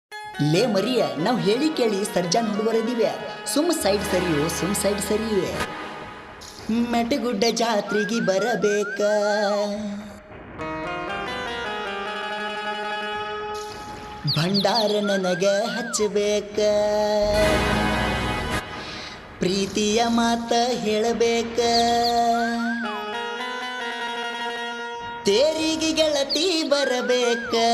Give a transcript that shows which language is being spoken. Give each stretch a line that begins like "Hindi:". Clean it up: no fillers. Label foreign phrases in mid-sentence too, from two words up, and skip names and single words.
Kannada: ಲೇ ಮರಿಯ ನಾವು ಹೇಳಿ ಕೇಳಿ ಸರ್ಜಾ ಹುಡುಗರಿದ್ದೀವಿ. ಸುಮ್ ಸೈಡ್ ಸರಿಯೋ ಸುಮ್ ಸೈಡ್ ಸರಿಯೇ. ಮೆಟಗುಡ್ಡ ಜಾತ್ರೆಗೆ ಬರಬೇಕ, ಭಂಡಾರ ನನಗ ಹಚ್ಚಬೇಕ, ಪ್ರೀತಿಯ ಮಾತ ಹೇಳಬೇಕ, ತೇರಿಗೆ ಗೆಳತಿ ಬರಬೇಕ.